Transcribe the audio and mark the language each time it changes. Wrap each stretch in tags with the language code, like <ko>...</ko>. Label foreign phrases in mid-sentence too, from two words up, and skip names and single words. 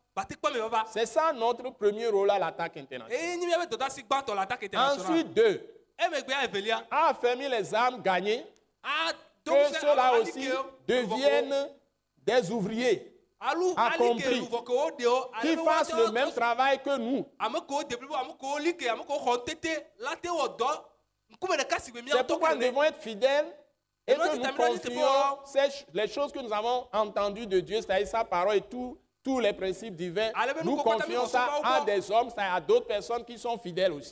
<fr>C'est ça notre premier rôle à l'attaque internationale. Ensuite, 2.</fr> <ee>emegbe ya evelia</ee> <fr>a affermi les âmes gagnées, donc que ceux-là aussi deviennent des ouvriers accomplis, qui fassent le même travail que nous. C'est pourquoi nous devons être fidèles et que nous confions les choses que nous avons entendues de Dieu, c'est-à-dire sa parole et tous les principes divins, nous confions ça à des hommes, c'est-à-dire à d'autres personnes qui sont fidèles aussi.</fr>